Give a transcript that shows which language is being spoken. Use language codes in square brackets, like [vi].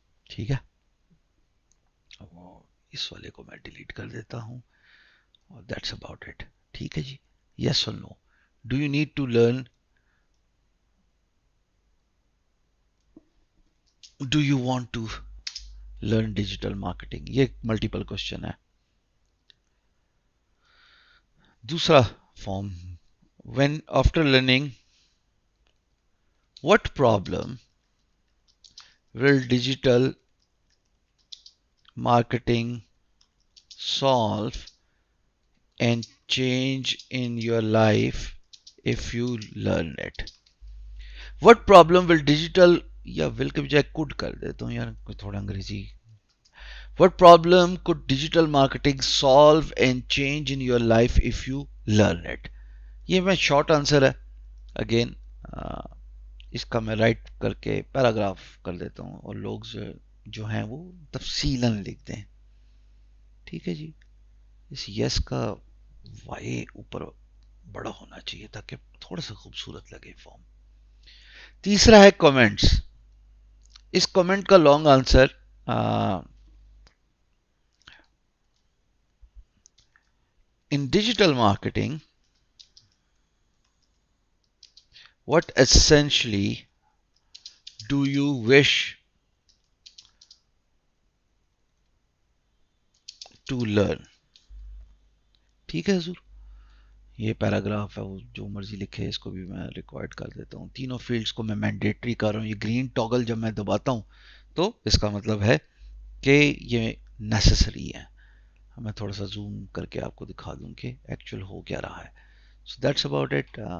[ur] ٹھیک ہے، اس والے کو میں ڈیلیٹ کر دیتا ہوں اور [en] That's about it. [ur] ٹھیک ہے جی. [en] Yes اور no. Do you need to learn, do you want to learn digital marketing. [ur] یہ ملٹیپل کوشچن ہے. دوسرا form, [en] when after learning what problem will digital marketing solve and change in your life if you learn it. What problem will digital، [ur] یا will کے بجائے could کر دیتا ہوں یار، تھوڑا انگریزی. [en] What problem could digital marketing solve and change in your life if you learn it. [ur] یہ میں شارٹ آنسر ہے. [en] again [ur] اس کا میں رائٹ کر کے پیراگراف کر دیتا ہوں اور لوگ جو ہیں وہ تفصیلاً لکھ دیں. ٹھیک ہے جی. اس یس کا وائی اوپر بڑا ہونا چاہیے تاکہ تھوڑا سا خوبصورت لگے فارم. تیسرا ہے کامنٹس. اس کامنٹ کا long answer [en] in digital marketing, what essentially do you wish to learn? [ur] ٹھیک ہے حضور. یہ پیراگراف ہے, وہ جو مرضی لکھے, اس کو بھی میں ریکارڈ کر دیتا ہوں. تینوں فیلڈز کو میں مینڈیٹری کر رہا ہوں. یہ گرین ٹاگل جب میں دباتا ہوں تو اس کا مطلب ہے کہ یہ نیسسری ہے. میں تھوڑا سا زوم کر کے آپ کو دکھا دوں کہ ایکچوئل ہو کیا رہا ہے. [en] So that's about it.